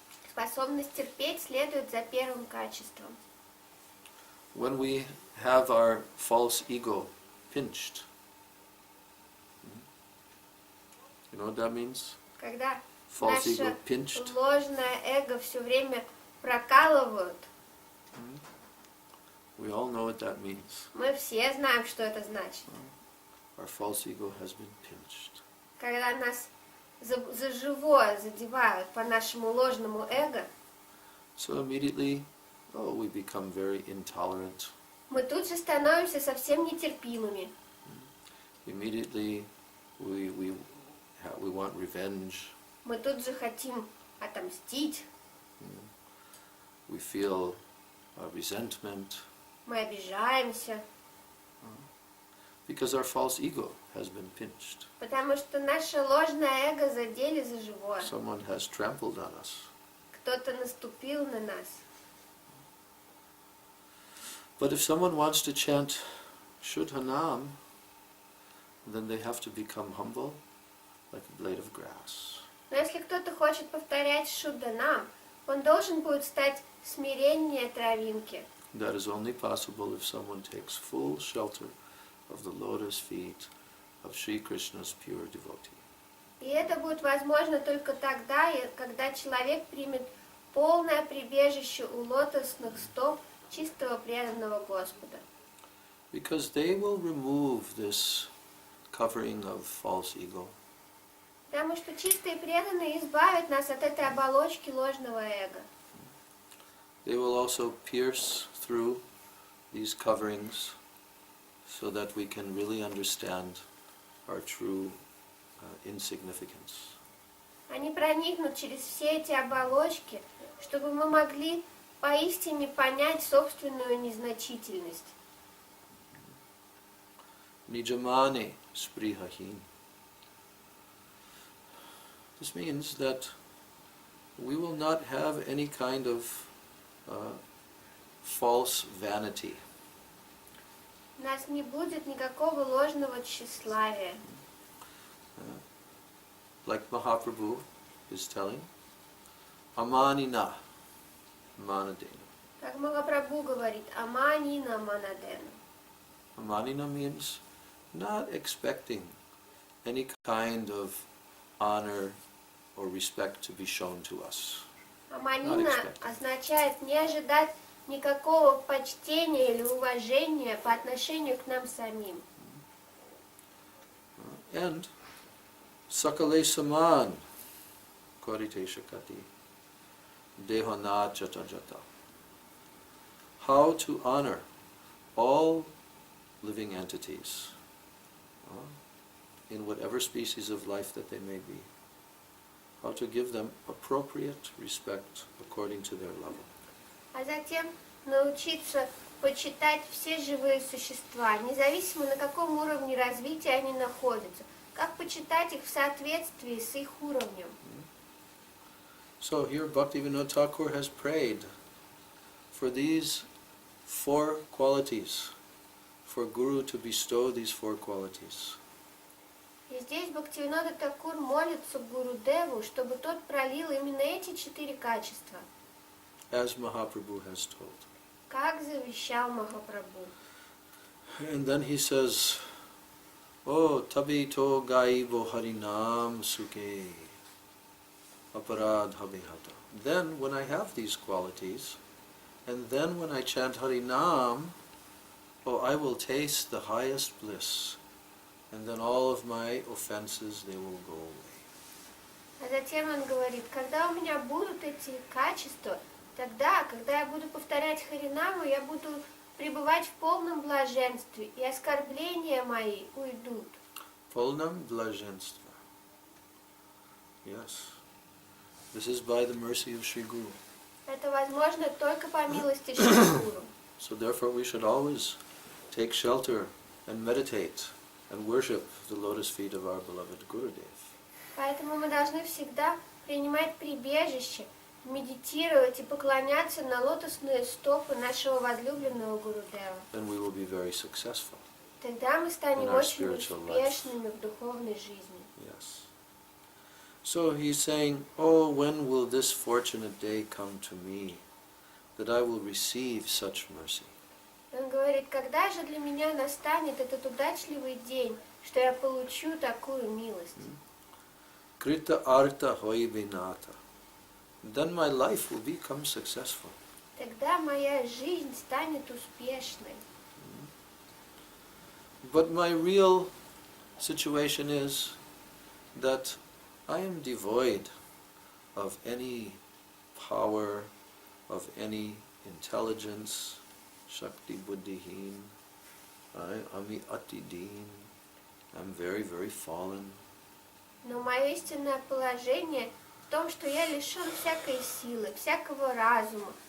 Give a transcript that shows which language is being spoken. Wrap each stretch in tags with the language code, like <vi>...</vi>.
<ru>Способность терпеть следует за первым качеством.</ru> <en>When we have our false ego pinched, you know what that means?</en> <ru>Когда</ru> <en>False ego</en> <ru>наше</ru> <en>pinched.</en> <ru>ложное эго все время прокалывают,</ru> <en>We all know what that means.</en> <ru>мы все знаем, что это значит.</ru> <en>Our false ego has been pinched.</en> <ru>Когда нас за живое задевают по нашему ложному эго,</ru> <en>So immediately, we become very intolerant.</en> <ru>мы тут же становимся совсем нетерпимыми.</ru> <en>Immediately, we want revenge.</en> <ru>Мы тут же хотим отомстить,</ru> <en>We feel resentment</en> <ru>мы обижаемся,</ru> <en>because our false ego has been pinched.</en> <ru>потому что наше ложное эго задели за живое.</ru> <en>Someone has trampled on us.</en> <ru>Кто-то наступил на нас.</ru> <en>But if someone wants to chant Shuddhanam, then they have to become humble like a blade of grass.</en> <ru>Но если кто-то хочет повторять Шудданам, он должен будет стать смиреннее травинки.</ru> <en>That is only possible if someone takes full shelter of the lotus feet of Sri Krishna's pure devotee.</en> <ru>И это будет возможно только тогда, когда человек примет полное прибежище у лотосных стоп чистого преданного Господа.</ru> <en>Because they will remove this covering of false ego.</en> <ru>Потому что чистые преданные избавят нас от этой оболочки ложного эго.</ru> <en>They will also pierce through these coverings so that we can really understand our true insignificance.</en> <ru>Они проникнут через все эти оболочки, чтобы мы могли поистине понять собственную незначительность.</ru> <bn>Nijamane sprihahin.</bn> <en>This means that we will not have any kind of false vanity.</en> <ru>У нас не будет никакого ложного тщеславия.</ru> <en>Like Mahaprabhu is telling,</en> <bn>Amanina manadena.</bn> <ru>Как Махапрабху говорит,</ru> <bn>аманина манадена.</bn> <en>Amanina means not expecting any kind of honor or respect to be shown to us.</en> <ru>Аманина означает не ожидать никакого почтения или уважения по отношению к нам самим.</ru> <bn>And sakale saman korite shakati dehana jata jata.</bn> <en>How to honor all living entities in whatever species of life that they may be. How to give them appropriate respect according to their level.</en> <ru>А затем научиться почитать все живые существа, независимо на каком уровне развития они находятся. Как почитать их в соответствии с их уровнем.</ru> <en>So here Bhaktivinoda Thakur has prayed for these 4 qualities, for Guru to bestow these 4 qualities.</en> <ru>И здесь Бхактивинода Такур молится Гурудеву, чтобы тот пролил именно эти 4 качества,</ru> <en>As Mahaprabhu has told.</en> <ru>как завещал Махапрабху.</ru> <en>And then he says,</en> <bn>Oh, tabi to gaibo harinam suke aparad habihata.</bn> <en>Then when I have these qualities, and then when I chant Harinam, I will taste the highest bliss, and then all of my offenses, they will go away.</en> <ru>А затем он говорит, когда у меня будут эти качества, тогда, когда я буду повторять Харинаму, я буду пребывать в полном блаженстве, и оскорбления мои уйдут. Полнам blаженства.</ru> <en>Yes. This is by the mercy of Sri Guru.</en> <ru>Это возможно только по милости Шри Гуру.</ru> <en>So therefore we should always take shelter and meditate and worship the lotus feet of our beloved Gurudev.</en> <ru>Поэтому мы должны всегда принимать прибежище, медитировать и поклоняться на лотосные стопы нашего возлюбленного Гурудева.</ru> <en>Then we will be very successful.</en> <ru>Тогда мы станем</ru> <en>In our</en> <ru>очень</ru> <en>spiritual life.</en> <ru>успешными в духовной жизни.</ru> <en>Yes. So he's saying, oh, when will this fortunate day come to me, that I will receive such mercy?</en> <ru>Он говорит, когда же для меня настанет этот удачливый день, что я получу такую милость?</ru> <bn>Krita artha hoi vinata.</bn> <en>Then my life will become successful.</en> <ru>Тогда моя жизнь станет успешной.</ru> <en>But my real situation is that I am devoid of any power, of any intelligence,</en> <bn>shakti buddhihin, ami ati deen,</bn> <en>I'm very, very fallen.</en> <ru>Но мое истинное положение в том, что я лишен всякой силы, всякого разума.</ru>